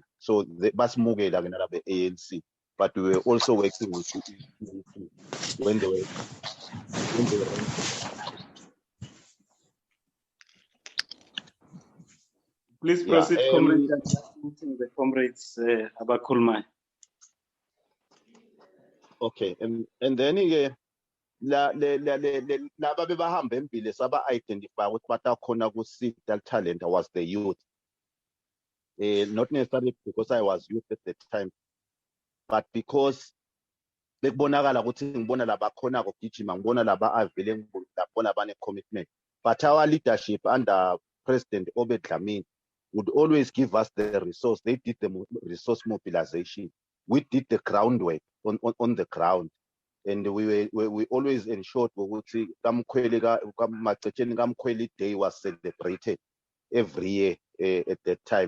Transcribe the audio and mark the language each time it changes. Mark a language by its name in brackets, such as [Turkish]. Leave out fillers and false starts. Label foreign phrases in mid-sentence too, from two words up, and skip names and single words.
[English] So the Basmuge the ANC, but we were also working with the ANC when they were. Please proceed, comrades. The comrades about Kulmai. Okay, and then [Swati] laba bebahamba embili saba identify ukuthi batakhona ku-signal [English] talent was the youth. Not necessarily because I was youth at the time, but because [Swati] bekubonakala ukuthi ngibona laba khona ukugijima, ngibona laba avele ngibona bane commitment. [English] But our leadership under President Obed Dlamini would always give us the resource. They did the resource mobilization. We did the groundwork on the ground. And we always ensured that Kamkweli Day was celebrated every year at that time.